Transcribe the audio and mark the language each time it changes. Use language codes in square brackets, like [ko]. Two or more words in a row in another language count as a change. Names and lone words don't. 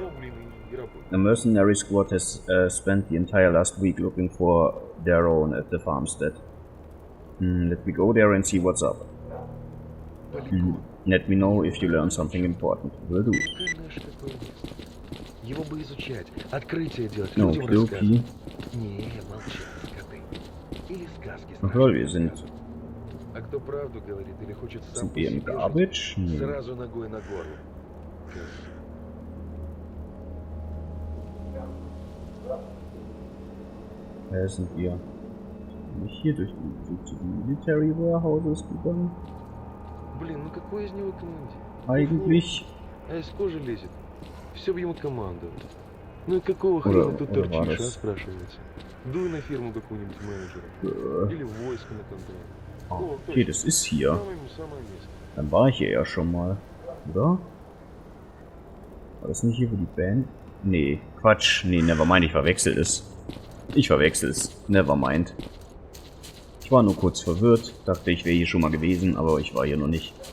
[en] A mercenary squad has spent the entire last week looking for their own at the farmstead. Let me go there and see what's up. Let me know if you learn something important. Will do. No, Okidoki. [de] Ach lol, wir sind wir im Garbage? Nee. Sind wir nicht hier durch die Military Warehouses gegangen? [ru] Блин, ну какой из него командир? [de] Eigentlich. [ru] А из кожи лезет. Все бы ему командовать. Ну и какого хрена тут торчишь, а, спрашивается? Дуй на фирму какую-нибудь менеджера. Или в войско на контракт. [de] Okay, das ist hier. Dann war ich hier ja schon mal, oder? War das nicht hier, wo die Band... Nee, Quatsch. Nee, nevermind, ich verwechsel es. Nevermind. Ich war nur kurz verwirrt, dachte ich wäre hier schon mal gewesen, aber ich war hier noch nicht.